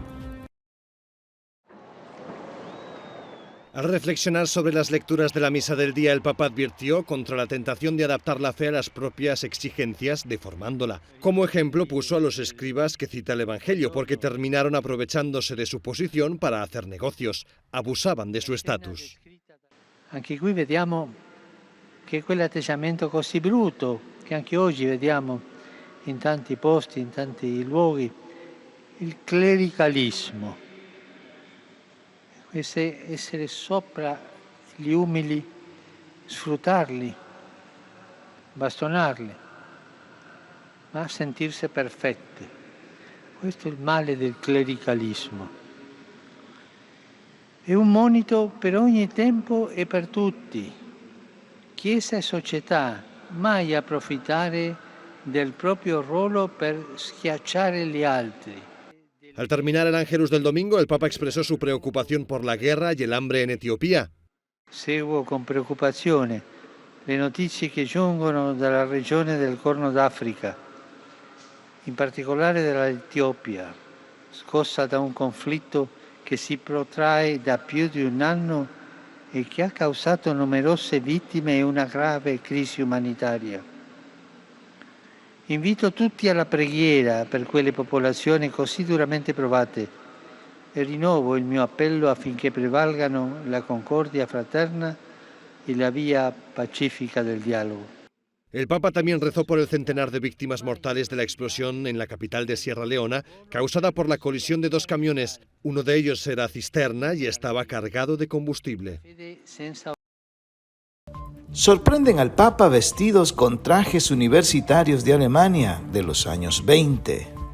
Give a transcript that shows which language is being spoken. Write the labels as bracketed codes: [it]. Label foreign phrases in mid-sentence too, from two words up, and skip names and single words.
[es] Al reflexionar sobre las lecturas de la misa del día, el Papa advirtió contra la tentación de adaptar la fe a las propias exigencias, deformándola. Como ejemplo puso a los escribas que cita el Evangelio, porque terminaron aprovechándose de su posición para hacer negocios. Abusaban de su estatus. [it] Anche qui vediamo che quell'atteggiamento così brutto, che anche oggi vediamo in tanti posti, in tanti luoghi, il clericalismo. Essere sopra gli umili, sfruttarli, bastonarli, ma sentirsi perfetti. Questo è il male del clericalismo. È un monito per ogni tempo e per tutti, Chiesa e società, mai approfittare del proprio ruolo per schiacciare gli altri. [es] Al terminar el Ángelus del domingo, el Papa expresó su preocupación por la guerra y el hambre en Etiopía. [it] Seguo con preoccupazione le notizie che giungono dalla regione del Corno d'Africa, in particolare dall'Etiopia, scossa da un conflitto che si protrae da più di un anno e che ha causato numerose vittime e una grave crisi umanitaria. Invito tutti alla preghiera per quelle popolazioni così duramente provate e rinnovo il mio appello affinché prevalgano la concordia fraterna [es] y la vía pacífica del diálogo. El Papa también rezó por el centenar de víctimas mortales de la explosión en la capital de Sierra Leona, causada por la colisión de dos camiones. Uno de ellos era cisterna y estaba cargado de combustible. Sorprenden al Papa vestidos con trajes universitarios de Alemania de los años 20.